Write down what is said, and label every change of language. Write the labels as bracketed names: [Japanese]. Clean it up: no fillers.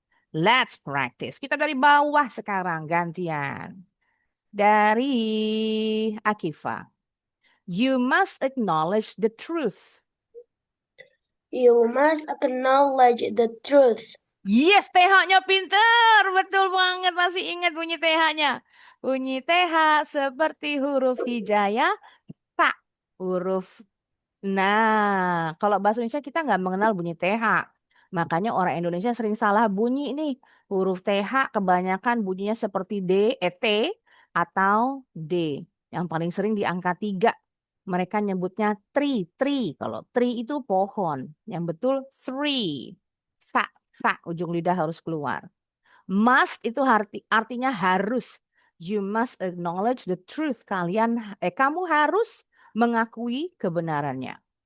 [English] Let's practice. [Indonesian] Kita dari bawah sekarang gantian. dari Akifa. [English] You must acknowledge the truth. You must acknowledge the truth. [Indonesian] Yes, TH-nya pinter. Betul banget, masih ingat bunyi TH-nya. Bunyi TH seperti huruf hijaya, tak huruf. Nah, kalau bahasa Indonesia kita nggak mengenal bunyi TH. Makanya orang Indonesia sering salah bunyi nih. Huruf TH kebanyakan bunyinya seperti T, atau D. Yang paling sering di angka 3. Mereka nyebutnya tree. Kalau tree itu pohon. Yang betul three. Sa, ujung lidah harus keluar. Must itu artinya harus. [English] You must acknowledge the truth. [Indonesian] Kamu harus mengakui kebenarannya.